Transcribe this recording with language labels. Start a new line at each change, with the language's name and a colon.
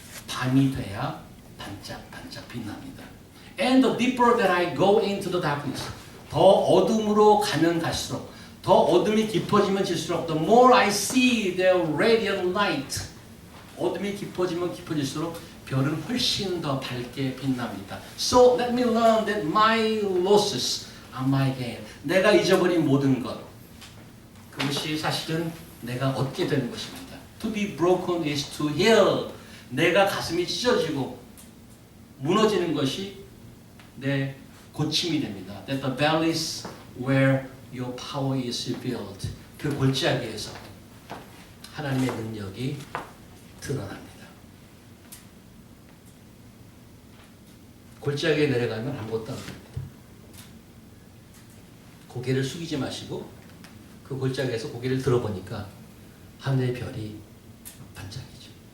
Korean: 밤이 돼야 반짝반짝 빛납니다.
English: And the deeper that I go into the darkness.
Korean: 더 어둠으로 가면 갈수록 더 어둠이 깊어지면 질수록
English: the more I see their radiant light.
Korean: 어둠이 깊어지면 깊어질수록 별은 훨씬 더 밝게 빛납니다.
English: So let me learn that my losses are my gain.
Korean: 내가 잊어버린 모든 것. 그것이 사실은 내가 얻게 되는 것입니다.
English: To be broken is to heal.
Korean: 내가 가슴이 찢어지고 무너지는 것이 내 고침이 됩니다.
English: That the valleys where your power is revealed.
Korean: 그 골짜기에서 하나님의 능력이 드러납니다. 골짜기에 내려가면 아무것도 안 됩니다. 고개를 숙이지 마시고 그 골짜기에서 고개를 들어보니까 하늘의 별이 반짝이죠.